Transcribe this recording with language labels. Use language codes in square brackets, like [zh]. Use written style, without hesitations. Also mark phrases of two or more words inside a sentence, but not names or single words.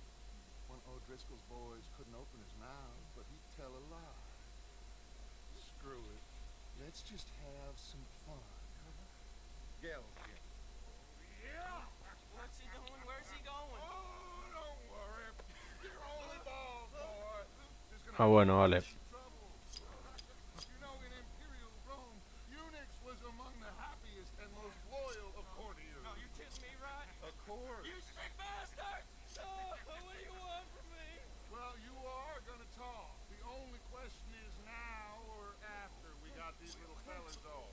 [en] One of O'Driscoll's boys couldn't open his mouth, but he'd tell a lie. Screw it. Let's just have some fun. Gell's here. Yeah! What's he doing? Where's he going? Oh, don't worry. You're only balls, boy. Just gonna [es] Ah, bueno, vale. [en] trouble. You know, in Imperial Rome, Unix was among the happiest and most loyal of courtiers. No, you kidding me, right? Of course. You sick bastard! Oh, what do you want from me? Well, you are gonna talk. The only question is now or after we got these little fellas off.